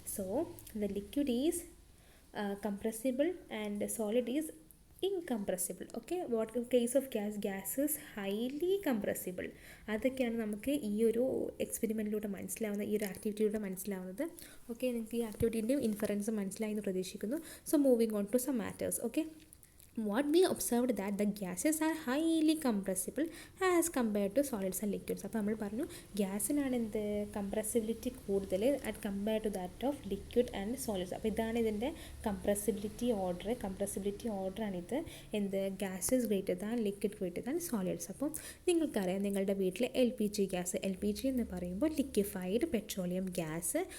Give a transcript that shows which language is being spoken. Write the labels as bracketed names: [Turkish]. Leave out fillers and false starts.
[English] So the liquid is compressible and solid is incompressible. Okay, what case of gas is highly compressible. [Malayalam] അതൊക്കെയാണ് നമുക്ക് ഈ ഒരു എക്സ്പെരിമെൻറ്റിലൂടെ മനസ്സിലാവുന്നത്, ഈ ഒരു ആക്ടിവിറ്റിയിലൂടെ മനസ്സിലാവുന്നത്. ഓക്കെ, നിങ്ങൾക്ക് ഈ ആക്ടിവിറ്റീൻ്റെയും ഇൻഫറൻസ് മനസ്സിലായി എന്ന് പ്രതീക്ഷിക്കുന്നു. [English] So moving on to some matters. Okay, what we observed that the gases are highly compressible as compared to solids and liquids. [Malayalam] അപ്പോൾ നമ്മൾ പറഞ്ഞു ഗ്യാസിനാണ് എന്ത് കംപ്രസിബിലിറ്റി കൂടുതൽ [English] At compare to that of liquid and solids. [Malayalam] അപ്പോൾ ഇതാണ് ഇതിൻ്റെ compressibility ഓർഡറാണിത്. എന്ത്, [English] Gases greater than liquid greater than solids. [Malayalam] അപ്പോൾ നിങ്ങൾക്കറിയാം നിങ്ങളുടെ വീട്ടിൽ LPG ഗ്യാസ്, LPG എന്ന് പറയുമ്പോൾ ലിക്വിഫൈഡ് പെട്രോളിയം ഗ്യാസ്.